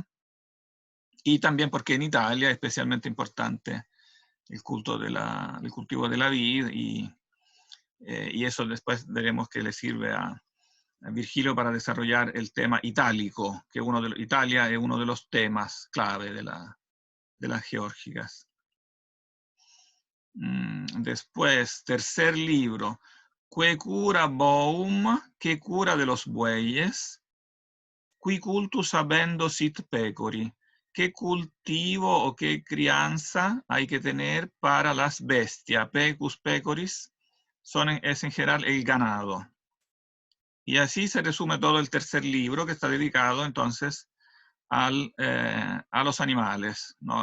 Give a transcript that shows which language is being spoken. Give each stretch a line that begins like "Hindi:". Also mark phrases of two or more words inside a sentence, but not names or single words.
Spanish: Y también porque en Italia es especialmente importante el cultivo de la vid, y eso después veremos que le sirve a Virgilio para desarrollar el tema itálico, que Italia es uno de los temas clave de las geórgicas. Después, tercer libro,
Latin: Que cura boum,
Spanish: ¿qué cura de los bueyes?
Latin: Qui cultus habendo sit pecori.
Spanish: ¿Qué cultivo o qué crianza hay que tener para las bestias?
Latin: Pecus pecoris
Spanish: es en general el ganado. Y así se resume todo el tercer libro, que está dedicado entonces a los animales, ¿no?